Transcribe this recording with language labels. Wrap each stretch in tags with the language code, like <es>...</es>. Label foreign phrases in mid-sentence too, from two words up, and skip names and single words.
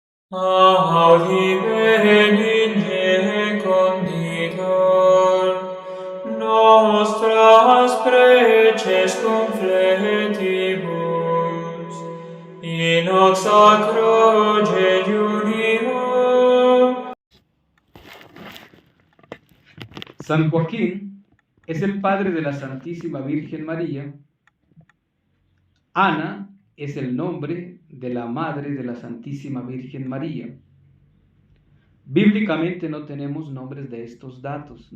<la>Audi benigne conditor, nostras preces confletibus, in hoc sacro jejunio.</la> <es>San Joaquín es el padre de la Santísima Virgen María. Ana es el nombre de la madre de la Santísima Virgen María. Bíblicamente no tenemos nombres de estos datos.</es>